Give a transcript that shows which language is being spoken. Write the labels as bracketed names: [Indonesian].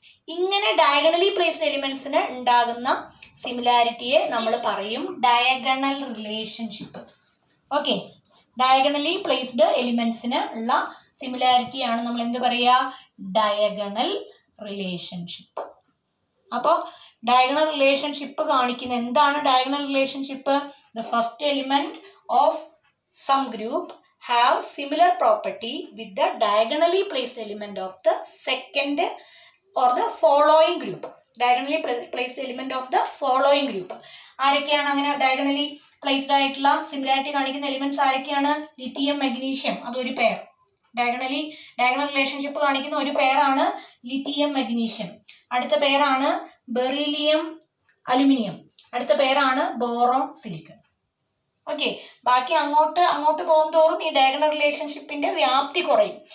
[Malayalam] ഇങ്ങനെ diagonally placed എലിമെന്റ്സിന് ഉണ്ടാകുന്ന സിമിലാരിറ്റിയെ നമ്മൾ പറയും diagonal relationship. Okay, diagonally placed എലിമെന്റ്സിന് ഉള്ള സിമിലാരിറ്റിയാണ് നമ്മൾ എന്ത് പറയുക? Diagonal relationship. അപ്പോൾ ഡയഗണൽ റിലേഷൻഷിപ്പ് കാണിക്കുന്ന എന്താണ് diagonal relationship? [English] The first element of some group have similar property with the diagonally placed element of the second or the following group. Diagonally placed element of the following group. [Malayalam] ആരൊക്കെയാണ് അങ്ങനെ diagonally placed ആയിട്ടുള്ള similarity കാണിക്കുന്ന elements? ആരൊക്കെയാണ്? Lithium, magnesium, അതൊരു pair. Diagonal relationship കാണിക്കുന്ന ഒരു പെയറാണ് lithium, magnesium. അടുത്ത പെയറാണ് beryllium, aluminium. അടുത്ത പെയറാണ് ബോറോൺ, സിലിക്കൺ. ഓക്കെ, ബാക്കി അങ്ങോട്ട് പോകുന്തോറും ഈ ഡയഗണൽ റിലേഷൻഷിപ്പിന്റെ വ്യാപ്തി കുറയും.